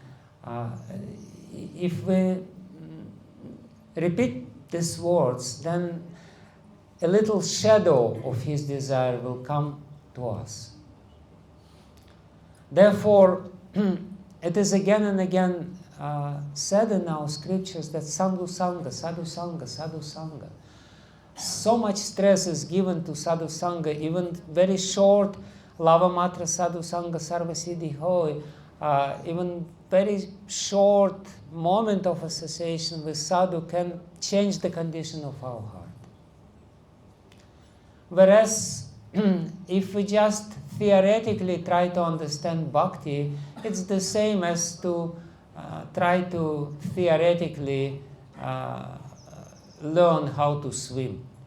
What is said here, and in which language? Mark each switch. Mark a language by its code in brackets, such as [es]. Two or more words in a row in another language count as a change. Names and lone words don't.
[en] If we repeat these words, then a little shadow of his desire will come to us. Therefore, it is again and again said in our scriptures that [sa] साधु सङ्ग, साधु सङ्ग, साधु सङ्ग. [en] So much stress is given to [sa] साधु सङ्ग, [en] even very short [bn] লব মাত্র সাধু সঙ্গ সর্ব সিদ্ধি হয়, [en] even very short moment of association with sadhu can change the condition of our heart. Whereas if we just theoretically try to understand bhakti, it's the same as to try to theoretically learn how to swim.